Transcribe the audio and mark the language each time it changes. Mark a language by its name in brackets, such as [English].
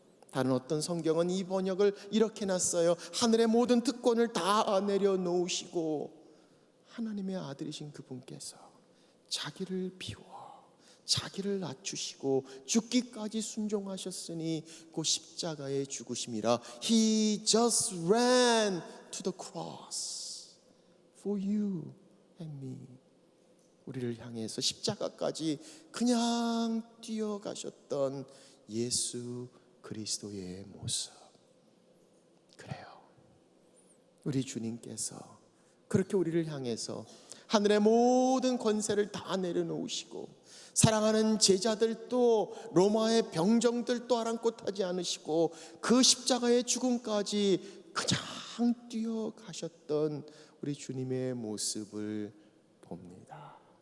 [Korean] 다른 어떤 성경은 이 번역을 이렇게 놨어요. 하늘의 모든 특권을 다 내려놓으시고 하나님의 아들이신 그분께서 자기를 비워 자기를 낮추시고 죽기까지 순종하셨으니 그 십자가에 죽으심이라. [English] He just ran to the cross for you and me. [Korean] 우리를 향해서 십자가까지 그냥 뛰어가셨던 예수 그리스도의 모습. 그래요. 우리 주님께서 그렇게 우리를 향해서 하늘의 모든 권세를 다 내려놓으시고 사랑하는 제자들도 로마의 병정들도 아랑곳하지 않으시고 그 십자가의 죽음까지 그냥 뛰어가셨던 우리 주님의 모습을 봅니다.